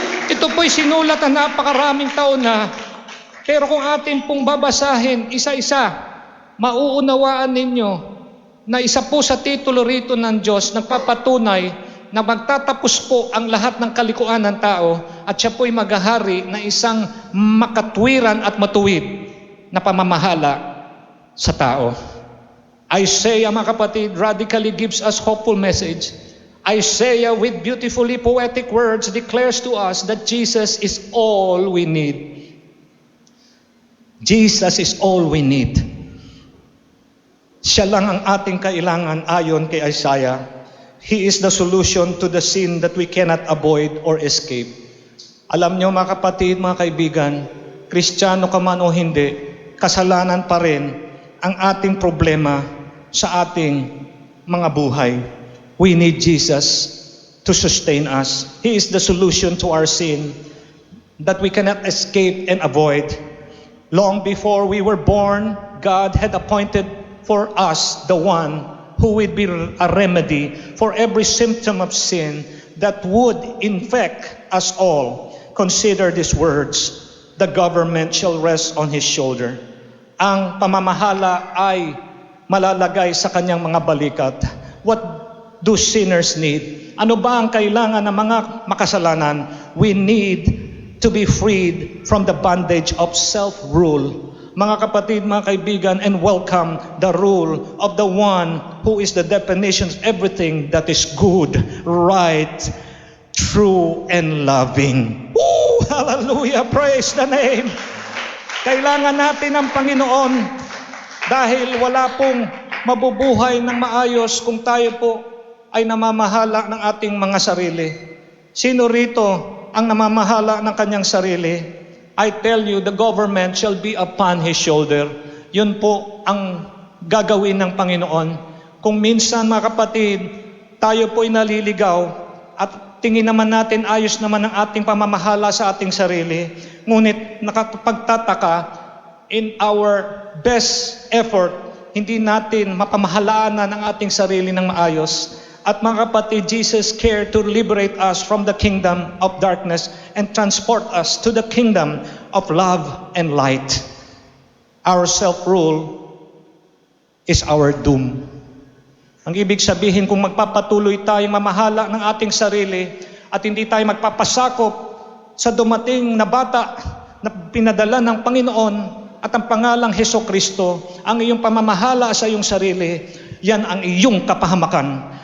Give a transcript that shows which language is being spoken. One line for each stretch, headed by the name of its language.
Filipino: Ito po'y sinulat na napakaraming taon na, pero kung atin pong babasahin isa-isa, mauunawaan ninyo na isa po sa titulo rito ng Diyos nagpapatunay na magtatapos po ang lahat ng kalikuan ng tao at siya po'y maghahari na isang makatwiran at matuwid na pamamahala sa tao.
English: Isaiah,
Filipino: mga kapatid,
English: radically gives us hopeful message. Isaiah, with beautifully poetic words, declares to us that Jesus is all we need. Jesus is all we need.
Filipino: Siya lang ang ating kailangan ayon kay Isaiah.
English: He is the solution to the sin that we cannot avoid or escape.
Filipino: Alam nyo, mga kapatid, mga kaibigan, Kristiyano ka man o hindi, kasalanan pa rin ang ating problema sa ating mga buhay.
English: We need Jesus to sustain us. He is the solution to our sin that we cannot escape and avoid. Long before we were born, God had appointed for us the one who would be a remedy for every symptom of sin that would infect us all. Consider these words, the government shall rest on his shoulder.
Filipino: Ang pamamahala ay malalagay sa kanyang mga balikat.
English: What do sinners need?
Filipino: Ano ba ang kailangan ng mga makasalanan?
English: We need to be freed from the bondage of self-rule.
Filipino: Mga kapatid, mga kaibigan,
English: and welcome the rule of the one who is the definition of everything that is good, right, true, and loving. Woo! Hallelujah! Praise the name!
Filipino: Kailangan natin ang Panginoon dahil wala pong mabubuhay ng maayos kung tayo po ay namamahala ng ating mga sarili. Sino rito ang namamahala ng kanyang sarili?
English: I tell you, the government shall be upon his shoulder.
Filipino: Yun po ang gagawin ng Panginoon. Kung minsan, mga kapatid, tayo po'y naliligaw at tingin naman natin ayos naman ang ating pamamahala sa ating sarili. Ngunit nakapagtataka,
English: in our best effort,
Filipino: hindi natin mapamahalaan ang ating sarili ng maayos. At mga kapatid,
English: Jesus cared to liberate us from the kingdom of darkness and transport us to the kingdom of love and light. Our self-rule is our doom.
Filipino: Ang ibig sabihin, kung magpapatuloy tayong mamahala ng ating sarili at hindi tayo magpapasakop sa dumating na bata na pinadala ng Panginoon at ang pangalang Hesukristo, ang iyong pamamahala sa iyong sarili, yan ang iyong kapahamakan.